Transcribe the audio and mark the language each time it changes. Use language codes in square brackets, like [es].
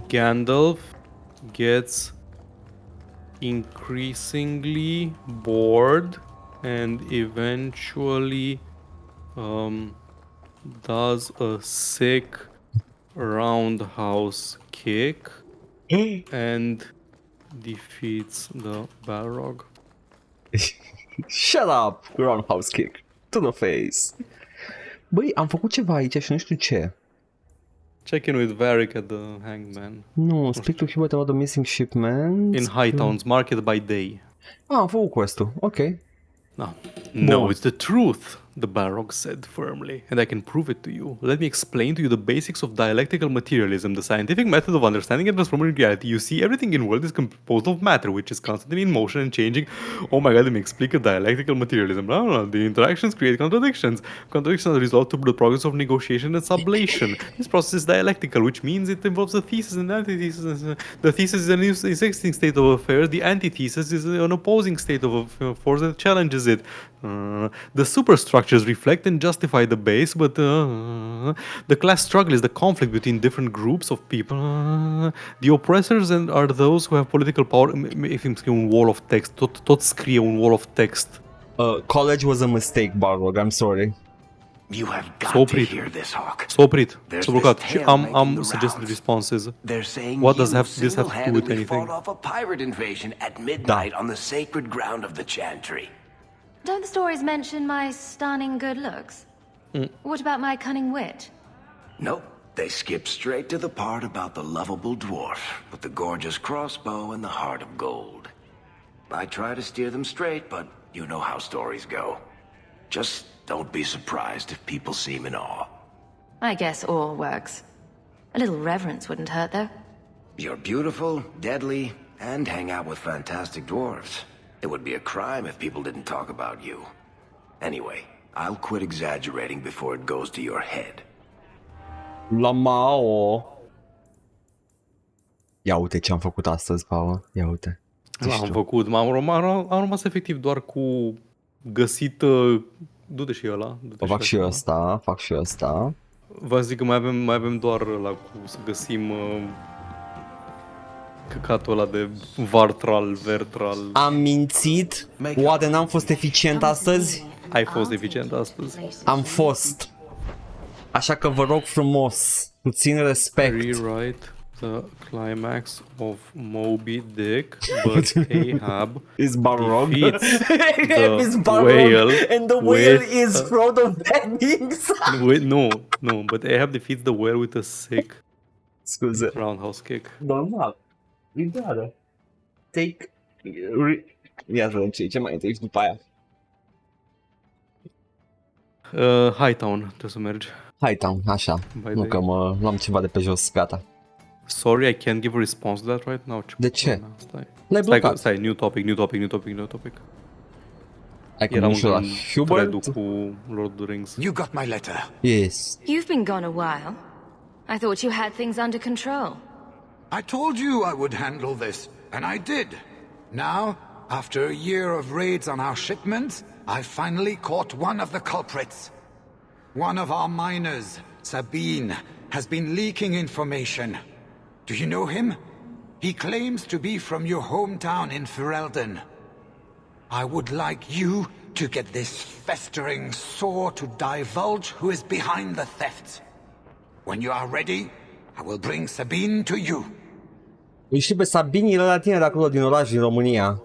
[en] Gandalf gets increasingly bored and eventually does a sick roundhouse kick and defeats the Balrog. Shut up, roundhouse kick to the face. [ro] Băi, am făcut ceva aici și nu știu ce. [en] Check in with Varric at the Hangman. No, speak to Hubert about the missing shipment. In Hightowns, market by day. [ro] Am făcut quest-ul, ok. [en] No, it's the truth, the Balrog said firmly, and I can prove it to you. Let me explain to you the basics of dialectical materialism, the scientific method of understanding and transforming reality. You see, everything in the world is composed of matter, which is constantly in motion and changing. Oh my god, let me explain dialectical materialism. Blah, blah, blah. The interactions create contradictions. Contradictions result to the progress of negotiation and sublation. This process is dialectical, which means it involves a thesis and antithesis. The thesis is an existing state of affairs. The antithesis is an opposing state of force that challenges it. The superstructures reflect and justify the base, but the class struggle is the conflict between different groups of people. The oppressors are those who have political power. [ro] If îmi scrie un [en] wall of text, [ro] tot scrie un wall of text. [en] College was a mistake, Balrog, I'm sorry. You have got to hear this, Hawk. [ro] S-a oprit, s-a blocat și am [en] suggested responses. What does this have to do with anything? Fought off a pirate invasion at midnight on the sacred ground of the Chantry. Don't the stories mention my stunning good looks? What about my cunning wit? Nope. They skip straight to the part about the lovable dwarf with the gorgeous crossbow and the heart of gold. I try to steer them straight, but you know how stories go. Just don't be surprised if people seem in awe. I guess awe works. A little reverence wouldn't hurt, though. You're beautiful, deadly, and hang out with fantastic dwarves. It would be a crime if people didn't talk about you. Anyway, I'll quit exaggerating before it goes to your head. Lamao. [ro] Ia uite ce am făcut astăzi, Paul. Ia uite. Am făcut, am rămas efectiv doar cu găsit... Du-te și ăla. Fac și ăsta, fac și ăsta. Vă zic că mai avem doar ăla cu să găsim căcatul ăla de vartral, vertral. Am mințit? Oare n-am fost eficient astăzi? Ai fost eficient astăzi? Am fost. Așa că vă rog frumos, puțin respect. [en] Rewrite the climax of Moby Dick, but Ahab is Balrog. defeats the is Balrog, whale, and the whale is Frodo Baggins. No, but Ahab defeats the whale with a sick [ro] Scuze. [en] roundhouse kick. [ro] Normal. Ideală. Take... Ia să vedem ce mai întâi după aia. Hightown, trebuie să mergi. Hightown, așa. Nu că mă luam ceva de pe jos, gata. [en] Sorry, I can't give a response to that right now. [ro] De ce? L-ai blocat. Stai, [en] new topic. [ro] Era un la Hubert? Cu Lord of the Rings. [en] You got my letter. Yes. You've been gone a while. I thought you had things under control. I told you I would handle this, and I did. Now, after a year of raids on our shipments, I finally caught one of the culprits. One of our miners, Sabine, has been leaking information. Do you know him? He claims to be from your hometown in Ferelden. I would like you to get this festering sore to divulge who is behind the thefts. When you are ready, I will bring Sabine to you. [ro] Îl știi pe Sabine, el la tine de acolo din oraș, din România.